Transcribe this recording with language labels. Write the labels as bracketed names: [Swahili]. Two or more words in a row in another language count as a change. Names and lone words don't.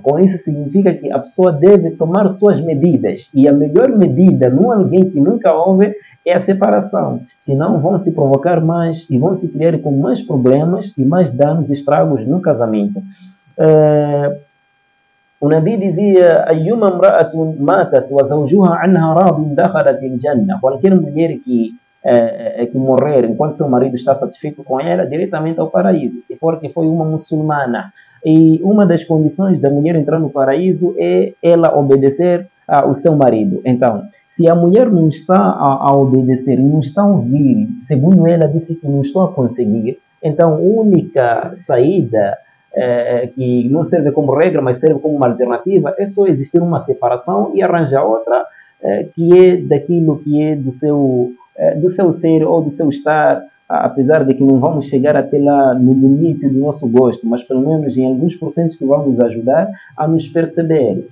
[Portuguese] Com isso significa que a pessoa deve tomar suas medidas. E a melhor medida num alguém que nunca houve é a separação. Senão vão se provocar mais e vão se criar com mais problemas e mais danos e estragos no casamento. O Nabi dizia: [Arabic] "أيما امرأة ماتت وزوجها عنها راض دخلت الجنة." [Portuguese] Qualquer mulher que morrer enquanto seu marido está satisfeito com ela, diretamente ao paraíso. Se for que foi uma muçulmana, E uma das condições da mulher entrar no paraíso é ela obedecer ao seu marido. Então, se a mulher não está a obedecer, não está a ouvir, segundo ela disse que não estou a conseguir, então a única saída que não serve como regra, mas serve como uma alternativa, é só existir uma separação e arranjar outra que é daquilo que é do seu ser ou do seu estar, apesar de que não vamos chegar até lá no limite do nosso gosto, mas pelo menos em alguns porcentos que vão nos ajudar a nos perceber.